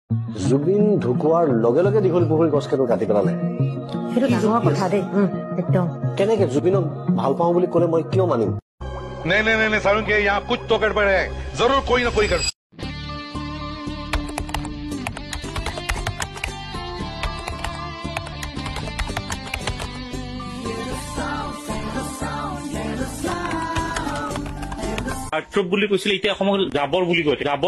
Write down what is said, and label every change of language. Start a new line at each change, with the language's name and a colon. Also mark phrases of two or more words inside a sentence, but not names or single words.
Assamese: জুবিন ঢুকোৱাৰ লগে লগে দীঘলী পুখুৰী গছ কেইডাল কাটি পেলালে সেইটো ডাঙৰ কথা দেই একদম কেনেকে জুবিনক ভাল পাওঁ বুলি ক'লে মই কিয় মানিম
Hindi: नहीं नहीं नहीं सारुण के यहाँ कुछ तो गड़बड़ है जरूर कोई ना कोई गड़बड़
Assamese: আৰ্ট্ৰপ বুলি কৈছিলে এতিয়া অসমক জাবৰ বুলি কয়